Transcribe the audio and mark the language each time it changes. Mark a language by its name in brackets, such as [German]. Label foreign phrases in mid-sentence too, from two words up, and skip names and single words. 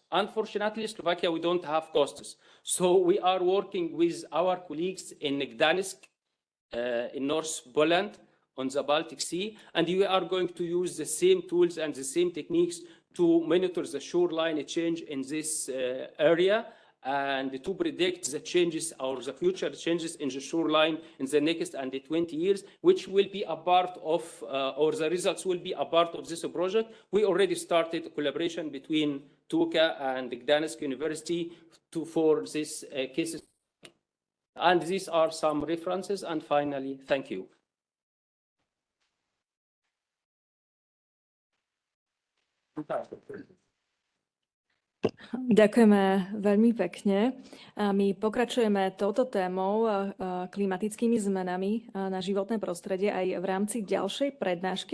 [English] Unfortunately, Slovakia, we don't have coasts. So we are working with our colleagues in Gdańsk, in North Poland, on the Baltic Sea, and we are going to use the same tools and the same techniques to monitor the shoreline change in this area, and to predict the changes or the future changes in the shoreline in the next and the 20 years, which will be a part of, or the results will be a part of this project. We already started a collaboration between Tuka and Gdańsk University for this cases. And these are some references. And finally, thank you. [Slovak] Ďakujeme veľmi pekne. A my pokračujeme touto témou, klimatickými zmenami na životné prostredie aj v rámci ďalšej prednášky.